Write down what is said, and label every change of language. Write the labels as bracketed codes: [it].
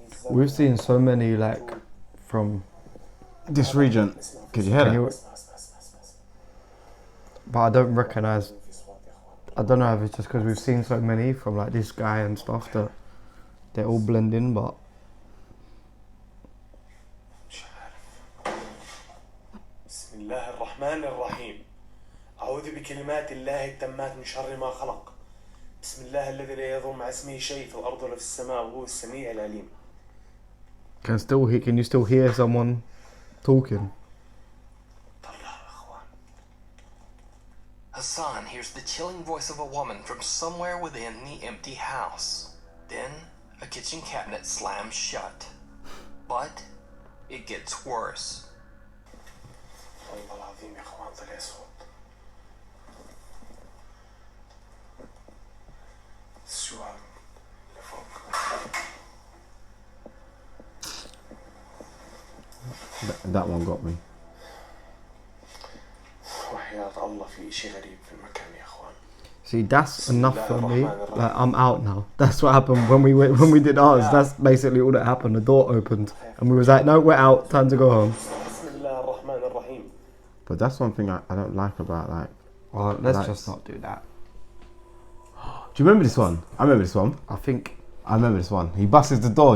[en] We've seen so many like from. This region. Could you hear Can that? you- But I don't recognise. I don't know if it's just because we've seen so many from like this guy and stuff that they all blend in, but. [ar] بسم الله الرحمن الرحيم أعوذ بكلمات الله التامات من شر ما خلق بسم الله الذي لا يضر مع اسمه شيء في الأرض ولا في السماء وهو السميع العليم. [en] Can you still hear someone talking? Hassan hears the chilling voice of a woman from somewhere within the empty house. Then, a kitchen cabinet slams shut. But, it gets worse. [ar] والله العظيم يا إخوان طلع صوت. شو هذا؟ [en] That one got me. [ar] وحياة الله في إشي غريب في المكان يا إخوان. [en] See, that's enough for me. Like, I'm out now. That's what happened when we did ours. That's basically all that happened. The door opened, and we was like, no, we're out. Time to go home. [ar] بسم الله الرحمن الرحيم. [en] But that's one thing I don't like about like. Oh, let's Like- just not do that. Do you remember this one? I remember this one. I remember this one. He busts the door.